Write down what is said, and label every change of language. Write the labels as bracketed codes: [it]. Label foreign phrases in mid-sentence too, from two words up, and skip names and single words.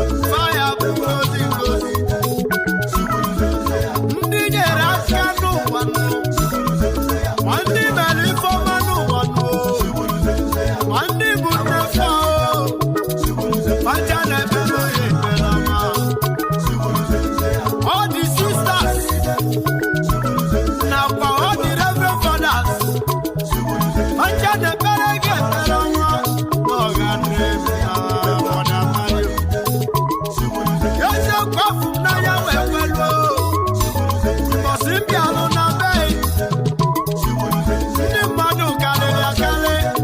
[ig] Faya bụ ngozi ngozi. Ndị nyere aka n'ụwa nụ. Ma ndị mere ife ọma n'ụwa nụ. Ma ndị bụ nne fa o. Facha na-ekpere onye ekpere ọma. [en] All the sisters. [ig] Nakwa [en] all the reverend fathers. [ig] Ọcha na-ekpere gị ekpere ọnwa, na ọ ga-adịrị ezi na ọ na-amarị. Eziokwu afụ m n'anya wee kweluo. Mbọsị m bịalụ na be, ndị mmadụ karịrị akarị.